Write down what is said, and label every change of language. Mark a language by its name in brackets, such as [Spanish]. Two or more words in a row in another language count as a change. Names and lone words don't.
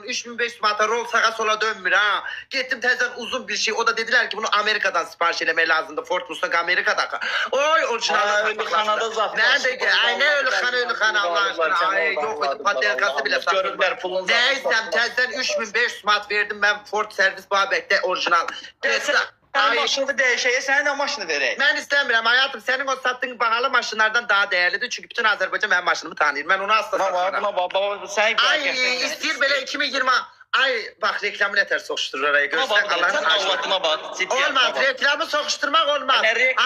[Turkish] 3500 manata rol sağa sola dönmür ha. Gittim tezden uzun bir şey. O da dediler ki bunu Amerika'dan sipariş etmeye lazımdı. Ford Mustang Amerika'da. Oy orijinal. Öyle Kanada zaten. Nerede ki? Ay ne öyle kan Allah aşkına. Ay yok patriarkası bile sattım. Görürler pulun Neysem tezden 3500 manat verdim ben Ford servis Babək'te orijinal. [Azerbaijani] Sən maşını dəyişəyə, sən də maşını verək. [Turkish] Ben istemiyorum hayatım. Senin o sattığın pahalı maşınlardan daha değerlidir. Çünkü bütün Azerbaycan benim maşınımı tanıyor. Ben onu asla satmıyorum. [Azerbaijani] Baba, sən [Turkish] Ay istir böyle 2020. Ay bak reklamı ne ters sokuşturur oraya. Görsen Allah'ın [Azerbaijani] Sən [Turkish] aşkına. [Azerbaijani] Allah'ına bax. Olmaz. [Turkish] Reklamı sokuşturmak olmaz. Ne reklamı?